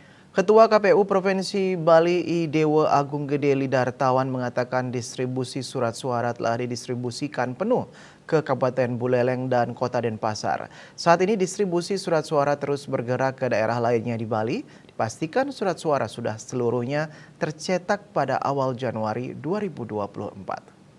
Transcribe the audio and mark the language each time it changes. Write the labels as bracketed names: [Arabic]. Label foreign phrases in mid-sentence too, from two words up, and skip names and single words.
[Indonesian] Ketua KPU Provinsi Bali I Dewa Agung Gede Lidartawan mengatakan distribusi surat suara telah didistribusikan penuh ke Kabupaten Buleleng dan Kota Denpasar. Saat ini distribusi surat suara terus bergerak ke daerah lainnya di Bali. Dipastikan surat suara sudah seluruhnya tercetak pada awal Januari 2024.